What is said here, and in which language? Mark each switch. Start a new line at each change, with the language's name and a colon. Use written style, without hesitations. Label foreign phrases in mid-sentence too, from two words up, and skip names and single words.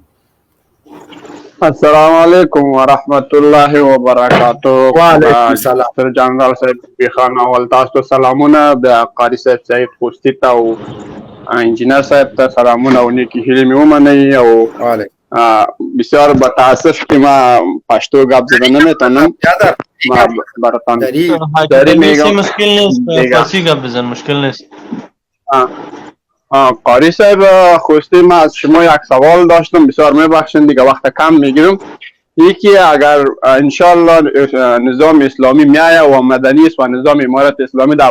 Arabic: السلام علیکم ورحمت الله وبرکاتہ وعلیکم السلام
Pashto: سر جنرال صاحب خان اول تاسو سلامونه بیا قاری صاحب سعید خوستی ته او انجینر صاحب ته سلامونه او نیکی هیلې مې ومنئ او
Persian: بسیار با تاسف که ما پشتو گپ زده نمیتونم ما براتان داری میگم مشکل نیست فارسی گپ بزن مشکل نیست قاری صاحب خوستی ما از شما یک سوال داشتم بسیار میبخشین دیگه وقت کم میگیرم یکی اگر انشالله نظام اسلامی میایه و مدنی است و نظام امارت اسلامی در